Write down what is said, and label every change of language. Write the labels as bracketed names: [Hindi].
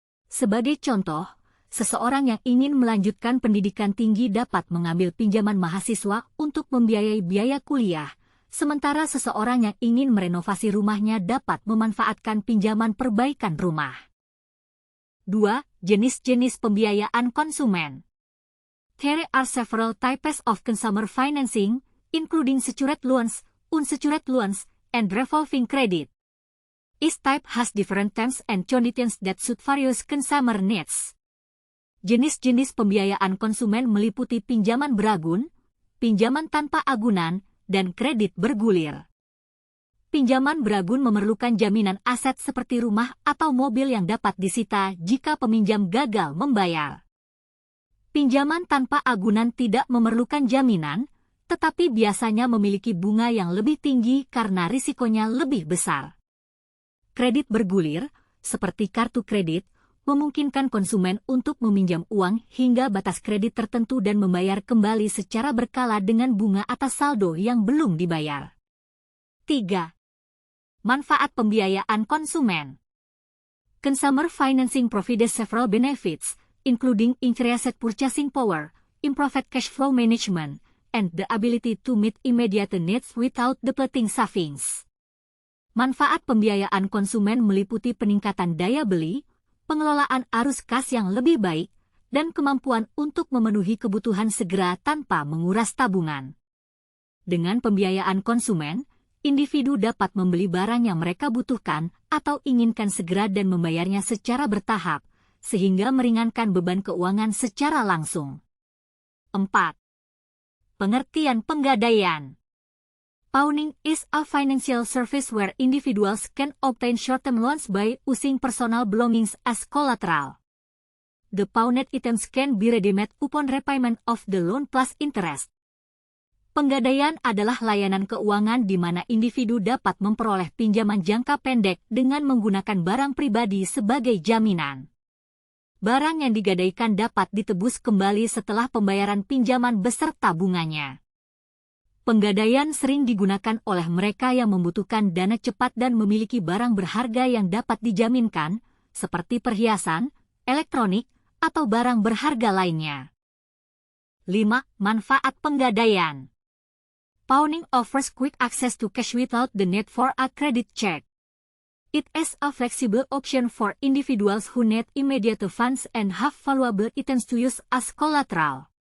[Indonesian] Sebagai contoh, seseorang yang ingin melanjutkan pendidikan tinggi dapat mengambil pinjaman mahasiswa untuk membiayai biaya kuliah, sementara seseorang yang ingin merenovasi rumahnya dapat memanfaatkan pinjaman perbaikan rumah. 2. Jenis-jenis pembiayaan konsumen. [English] There are several types of consumer financing, including secured loans, unsecured loans, and revolving credit. Each type has different terms and conditions that suit various consumer needs. [Indonesian] Jenis-jenis pembiayaan konsumen meliputi pinjaman beragun, pinjaman tanpa agunan, dan kredit bergulir. Pinjaman beragun memerlukan jaminan aset seperti rumah atau mobil yang dapat disita jika peminjam gagal membayar. Pinjaman tanpa agunan tidak memerlukan jaminan, tetapi biasanya memiliki bunga yang lebih tinggi karena risikonya lebih besar. Kredit bergulir, seperti kartu kredit, memungkinkan konsumen untuk meminjam uang hingga batas kredit tertentu dan membayar kembali secara berkala dengan bunga atas saldo yang belum dibayar. 3. Manfaat pembiayaan konsumen. [English] Consumer financing provides several benefits, including increased purchasing power, improved cash flow management, and the ability to meet immediate needs without depleting savings. [Indonesian] Manfaat pembiayaan konsumen meliputi peningkatan daya beli, pengelolaan arus kas yang lebih baik, dan kemampuan untuk memenuhi kebutuhan segera tanpa menguras tabungan. Dengan pembiayaan konsumen, individu dapat membeli barang yang mereka butuhkan atau inginkan segera dan membayarnya secara bertahap, sehingga meringankan beban keuangan secara langsung. 4. Pengertian penggadaian. [English] Pawning is a financial service where individuals can obtain short-term loans by using personal belongings as collateral. The pawned items can be redeemed upon repayment of the loan plus interest. [Indonesian] Penggadaian adalah layanan keuangan di mana individu dapat memperoleh pinjaman jangka pendek dengan menggunakan barang pribadi sebagai jaminan. Barang yang digadaikan dapat ditebus kembali setelah pembayaran pinjaman beserta bunganya. Penggadaian sering digunakan oleh mereka yang membutuhkan dana cepat dan memiliki barang berharga yang dapat dijaminkan, seperti perhiasan, elektronik, atau barang berharga lainnya. 5. Manfaat penggadaian. [English] Pawning offers quick access to cash without the need for a credit check. It is a flexible option for individuals who need immediate funds and have valuable items to use as collateral.